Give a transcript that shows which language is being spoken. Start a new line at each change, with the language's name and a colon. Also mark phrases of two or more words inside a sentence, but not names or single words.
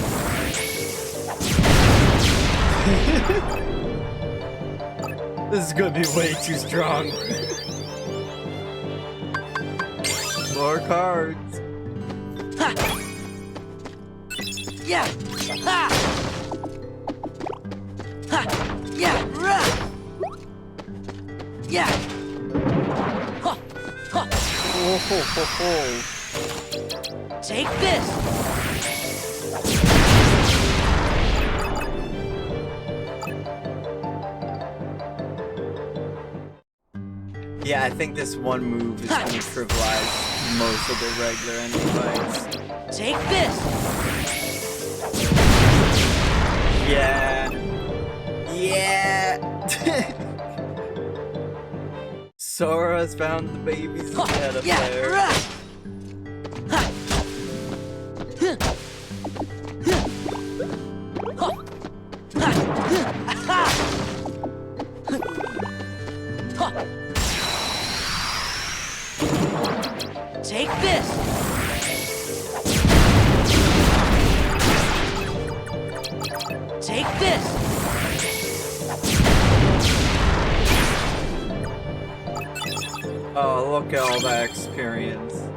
English: This is gonna be way too strong. More cards. Ha! Yeah! Ha! Ha! Yeah! Rah! Yeah! Ha! Ha! Oh, ho, ho, ho. Take this! Yeah, I think this one move is gonna trivialize most of the regular enemy fights. Take this! Yeah. Yeah. Sora's found the baby's Ha! head up Yeah! there. Rah! Ha! Huh. Huh. Ha! Ha! Ha! Take this! Take this! Oh, look at all that experience.